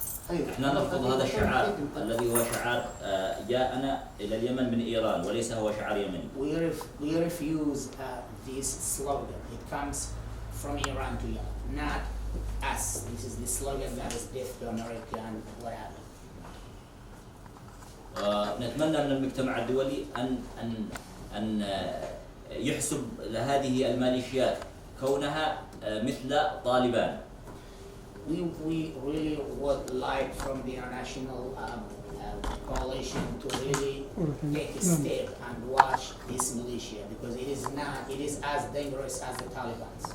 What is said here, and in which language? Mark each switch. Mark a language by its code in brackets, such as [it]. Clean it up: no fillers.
[ar] احنا نرفض هذا الشعار الذي هو شعار جاءنا الى اليمن من ايران وليس هو شعار يمني. [en] We refuse this slogan. It comes from Iran to Yemen, not us. This is the slogan that is death to America and what happened. [ar] نتمنى من المجتمع الدولي ان يحسب لهذه الميليشيات كونها مثل طالبان. [en] We really would like from the international coalition to really take a step and watch this militia, because it is as dangerous as the Taliban.